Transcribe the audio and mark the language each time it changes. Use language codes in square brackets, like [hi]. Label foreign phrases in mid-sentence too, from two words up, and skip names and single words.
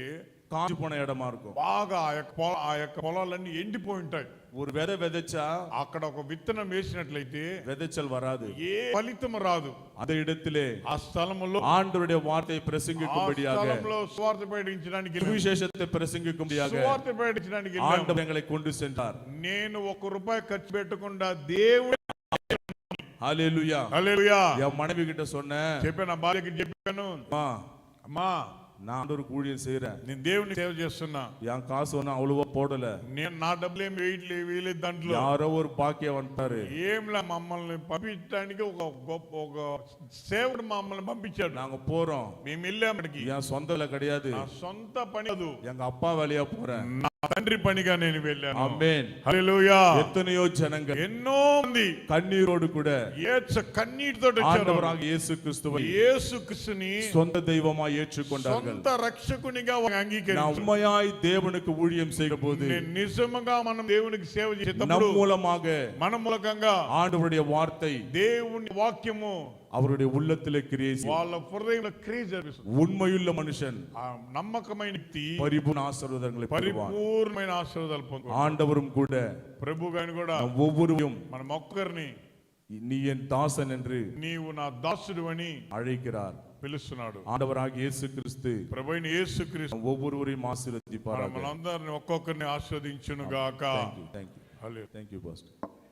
[ta] காஞ்சி போன இடமா இருக்கும் [te] బాగా ఆ యొక్క పొలాలన్నీ ఎండిపోయి ఉంటాయి [ta] ஒரு விதை விதைச்சா [te] అక్కడ ఒక విత్తనం వేసినట్లయితే [ta] விதைச்சல் வராது [te] ఏ ఫలితం రాదు [ta] அந்த இடத்திலே [te] ఆ స్థలములో [ta] ஆண்டவருடைய வார்த்தையை [te] ఆ [ta] பிரசங்கிக்கும்படியாக [te] స్థలంలో సువార్త ప్రకటించడానికి [ta] சுவிசேஷத்தை பிரசங்கிக்கும்படியாக [te] సువార్త ప్రకటించడానికి వెళ్ళాము. [ta] ஆண்டவர் எங்களை கொண்டு சென்றார் [te] నేను 1 రూపాయి ఖర్చు పెట్టకుండా దేవుడు [ta] ஹalleluya [te] హల్లెలూయా [ta] என் மனைவி கிட்ட சொன்னேன் [te] చెప్పాను, నా భార్యకి చెప్పాను, [ta] அம்மா [te] అమ్మా [ta] நான் ஆண்டவருக்கு ஊழியம் செய்யறேன் [te] నేను దేవుని సేవ చేస్తున్నా, [ta] என் காசு ஒன்னும் அவ்வளவா போடல [te] నేను నా డబ్బులు ఏం వేయలేదు దాంట్లో, [ta] யாரோ ஒரு பாக்கியம் வந்துட்டாரு [te] ఏంలా మమ్మల్ని పంపించడానికి ఒక సేవకుడు మమ్మల్ని పంపించాడు. [ta] நாங்க போறோம் [te] మేము వెళ్ళామడికి [ta] என் சொந்தல கிடையாது [te] నా సొంత పని కాదు, [ta] எங்க அப்பா வேலையா போறேன் [te] నా తండ్రి పనిగా నేను వెళ్ళాను. [ta] ஆமென் [te] హల్లెలూయా. [ta] எத்தனையோ ஜனங்கள் [te] ఎన్నో మంది [ta] கண்ணீரோடு கூட [te] కన్నీటితో వచ్చారు, [ta] ஆண்டவராக இயேசு கிறிஸ்துவை [te] యేసుక్రీస్తుని [ta] சொந்த தெய்வமாய் ஏற்றுக்கொண்டார்கள் [te] సొంత రక్షకునిగా [ta] நான் [te] అంగీకరించారు. [ta] உண்மையாய் தேவனுக்கு ஊழியம் செய்யும் போது [te] నిజంగా మనం దేవునికి సేవ [ta] நம் [te] చేసేటప్పుడు [ta] மூலமாக [te] మన మూలకంగా [ta] ஆண்டவருடைய வார்த்தை [te] దేవుని వాక్యము [ta] அவருடைய உள்ளத்திலே கிரியை செய்யும். [te] వాళ్ళ హృదయంలో క్రియ జరిపిస్తుంది. [ta] உண்மையுள்ள மனுஷன் [te] ఆ నమ్మకమైన వ్యక్తి [ta] பரிபூர்ண ஆசீர்வாதங்களை பெறுவான். [te] పరిపూర్ణమైన ఆశీర్వాదాలు పొందుతాడు. [ta] ஆண்டவரும் கூட [te] ప్రభు గాని కూడా [ta] நம் ஒவ்வொருவரும் [te] మనం ఒక్కరిని [ta] நீ என் தாசன் என்று [te] నీవు నా దాసుడు అని [ta] அழைக்கிறார். [te] పిలుస్తున్నాడు. [ta] ஆண்டவராகிய இயேசு கிறிஸ்து [te] ప్రభు అయిన యేసుక్రీస్తు [ta] நம் ஒவ்வொருவரையும் ஆசீர்வதிப்பாராக. [te] మనందరిని ఒక్కొక్కరిని ఆస్వాదించును గాక. [en] Thank you. [te] హల్లెలూయా. [en] Thank you, Pastor.